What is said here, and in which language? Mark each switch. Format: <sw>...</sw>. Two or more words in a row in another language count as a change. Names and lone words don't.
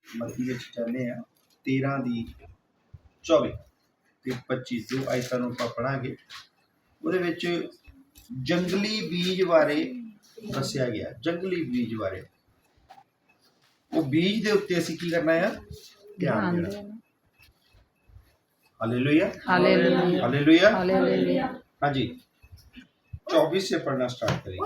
<pa>ਮੱਤੀ ਵਿੱਚ ਜਾਣੇ ਆ 13 ਦੀ 24 ਤੇ 25 ਜੋ ਆਇਤਾਂ ਨੂੰ ਆਪਾਂ ਪੜ੍ਹਾਂਗੇ ਉਹਦੇ ਵਿੱਚ ਜੰਗਲੀ ਬੀਜ ਬਾਰੇ ਦੱਸਿਆ ਗਿਆ। ਜੰਗਲੀ ਬੀਜ ਬਾਰੇ ਵੋ ਬੀਜ ਕੇ ਉੱਤੇ ਅਸੀਂ ਕੀ ਕਰਨਾ ਹੈ ਧਿਆਨ ਦੇਣਾ। हालेलुया हालेलुया हालेलुया हालेलुया।</pa> <hi>हाँ जी 24 से पढ़ना स्टार्ट करेंगे।</hi>